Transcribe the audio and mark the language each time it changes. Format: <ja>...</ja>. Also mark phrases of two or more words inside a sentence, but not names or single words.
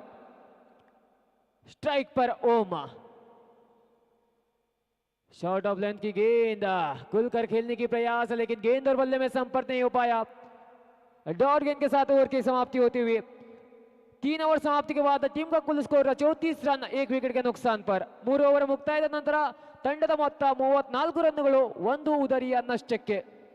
<hi>स्ट्राइक पर ओमा,</hi> <en>short of length</en> <hi>की गेंद, खुलकर खेलने की प्रयास, लेकिन गेंद और बल्ले में संपर्क नहीं हो पाया। डॉट गेंद के साथ ओवर की समाप्ति होती हुई 3 ओवर समाप्ति के बाद टीम का कुल स्कोर 34 रन, 1 विकेट के नुकसान पर।</hi> <kn>3 ಓವರ್ ಮುಕ್ತಾಯದ ನಂತರ ತಂಡದ ಮೊತ್ತ 34 ರನ್ಗಳು, 1 ಉದರಿಯ ನಷ್ಟಕ್ಕೆ.</kn>